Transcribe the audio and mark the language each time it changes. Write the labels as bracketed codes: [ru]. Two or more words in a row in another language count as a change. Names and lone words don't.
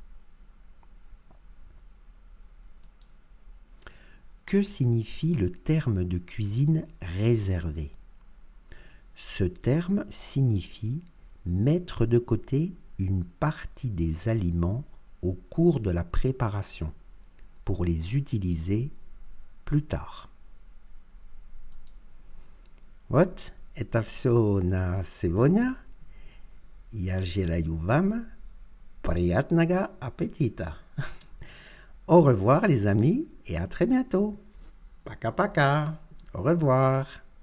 [fr] Que signifie le terme de cuisine réservée? Ce terme signifie mettre de côté une partie des aliments au cours de la préparation pour les utiliser plus tard. What? [ru] Это всё на сегодня. Я желаю вам приятного аппетита. [fr] Au revoir les amis et à très bientôt. [ru] Пока пока. [fr] Au revoir.